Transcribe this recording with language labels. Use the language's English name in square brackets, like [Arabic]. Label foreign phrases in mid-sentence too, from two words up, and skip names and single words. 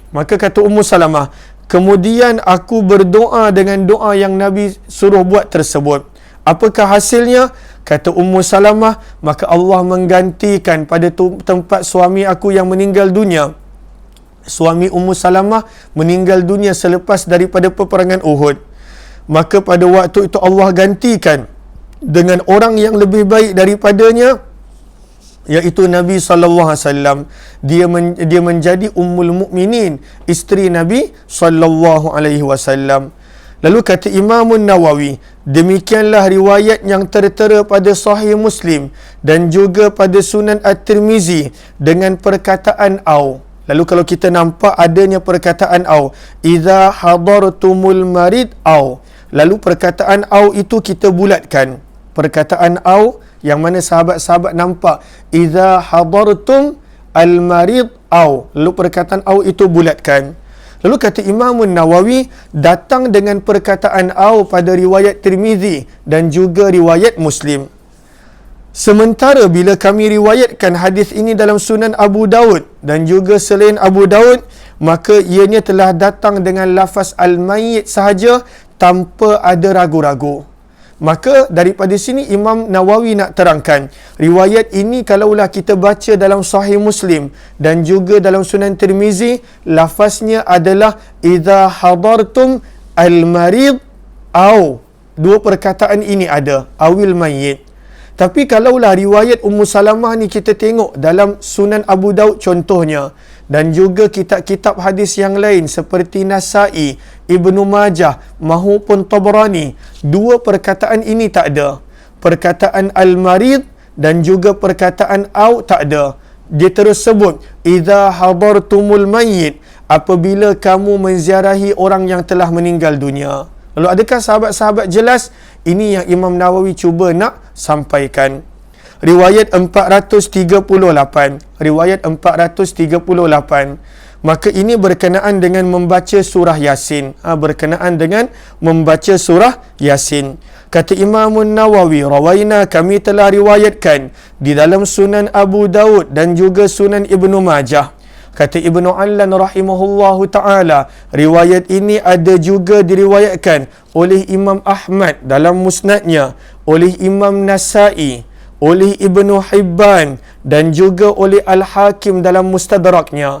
[Malay] Maka kata Ummu Salamah, kemudian aku berdoa dengan doa yang Nabi suruh buat tersebut. Apakah hasilnya? Kata Ummu Salamah, maka Allah menggantikan pada tempat suami aku yang meninggal dunia. Suami Ummu Salamah meninggal dunia selepas daripada peperangan Uhud. Maka pada waktu itu Allah gantikan dengan orang yang lebih baik daripadanya, iaitu Nabi [Arabic] صلى الله عليه وسلم. [Malay] Dia menjadi [Arabic] أم المؤمنين, [Malay] isteri Nabi [Arabic] صلى الله عليه وسلم. [Malay] Lalu kata Imam Nawawi, demikianlah riwayat yang tertera pada Sahih Muslim dan juga pada Sunan At-Tirmizi dengan perkataan au. Lalu kalau kita nampak adanya perkataan au, [Arabic] إذا حضرتم المريض أو. [Malay] Lalu perkataan au itu kita bulatkan. Perkataan au yang mana sahabat-sahabat nampak [Arabic] إذا حضرتم المريض أو. [Malay] Lalu perkataan au itu bulatkan. Lalu kata Imam Nawawi, datang dengan perkataan au pada riwayat Tirmizi dan juga riwayat Muslim. Sementara bila kami riwayatkan hadis ini dalam Sunan Abu Daud dan juga selain Abu Daud, maka ianya telah datang dengan lafaz al-mayyit sahaja tanpa ada ragu-ragu. Maka daripada sini Imam Nawawi nak terangkan, riwayat ini kalaulah kita baca dalam Sahih Muslim dan juga dalam Sunan Tirmizi, lafaznya adalah [Arabic] إذا حضرتم المريض أو. [Malay] Dua perkataan ini ada, [Arabic] أو الميت. [Malay] Tapi kalaulah riwayat Ummu Salamah ni kita tengok dalam Sunan Abu Daud contohnya, dan juga kitab-kitab hadis yang lain seperti Nasa'i, Ibnu Majah maupun Tabrani, dua perkataan ini tak ada. Perkataan al-marid dan juga perkataan au tak ada. Dia terus sebut [Arabic] إذا حضرتم الميت, [Malay] apabila kamu menziarahi orang yang telah meninggal dunia. Lalu adakah sahabat-sahabat jelas? Ini yang Imam Nawawi cuba nak sampaikan. Riwayat 438. Riwayat 438. Maka ini berkenaan dengan membaca surah Yasin. Berkenaan dengan membaca surah Yasin. Kata Imam Nawawi, rawaina, kami telah riwayatkan di dalam Sunan Abu Daud dan juga Sunan Ibnu Majah. Kata Ibnu Allan [Arabic] رحمه الله تعالى, [Malay] riwayat ini ada juga diriwayatkan oleh Imam Ahmad dalam musnadnya, oleh Imam Nasa'i, oleh Ibnu Hibban dan juga oleh Al-Hakim dalam mustadraknya.